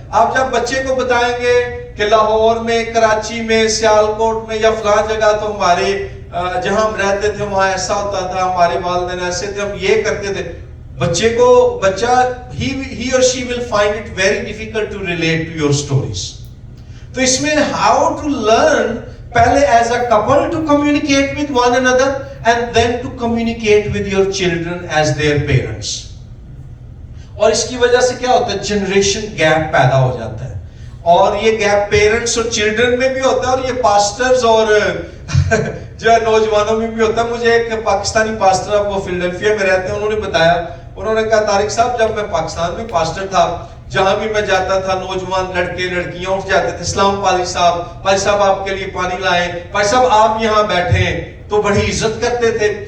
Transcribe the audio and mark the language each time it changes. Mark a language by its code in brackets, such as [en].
[ur] آپ جب بچے کو بتائیں گے کہ لاہور میں, کراچی میں, سیالکوٹ میں یا فلاں جگہ تو ہمارے جہاں ہم رہتے تھے وہاں ایسا ہوتا تھا, ہمارے والدین ایسے تھے, ہم یہ کرتے تھے, بچہ [en] he or she will find it very difficult to relate to your stories. [ur] تو اس میں [en] how to learn پہلے as a couple to communicate with one another and then to communicate with your children as their parents. [ur] اور اس کی وجہ سے کیا ہوتا ہے, جنریشن گیپ پیدا ہو جاتا ہے, اور یہ گیپ پیرنٹس اور چلڈرن میں بھی ہوتا ہے, اور یہ پاسٹرز اور جو ہے نوجوانوں میں بھی ہوتا ہے. مجھے ایک پاکستانی پاسٹر, وہ فلڈلفیا میں رہتے ہیں, انہوں نے بتایا, انہوں نے کہا طارق صاحب جب میں پاکستان میں پاسٹر تھا, جہاں بھی میں جاتا تھا نوجوان لڑکے لڑکیاں اٹھ جاتے تھے, اسلام پالی صاحب آپ کے لیے پانی لائیں, پالی صاحب آپ یہاں بیٹھیں, تو بڑی عزت کرتے تھے.